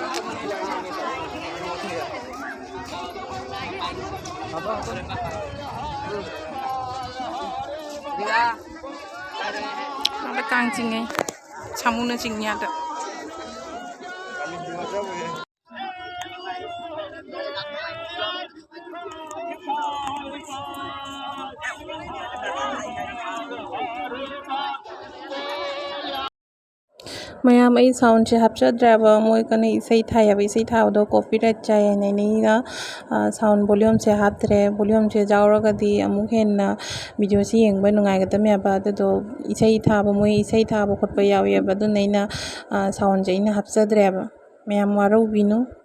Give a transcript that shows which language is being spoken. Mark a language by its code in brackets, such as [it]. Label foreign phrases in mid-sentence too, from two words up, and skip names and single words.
[mni] ada kang chingai samuna chingnya ada mayam ai sound che hapchadra moi kane isai thaya isai thawdo copyright chai nei na [en] sound volume [mni] che haptre volume che jawraga di amuk henna video si yengba nungai ga tamya ba do isai thaba moi isai thaba khotpa yawi ba du nei na sound je ina hapchadra ba mayam waro binu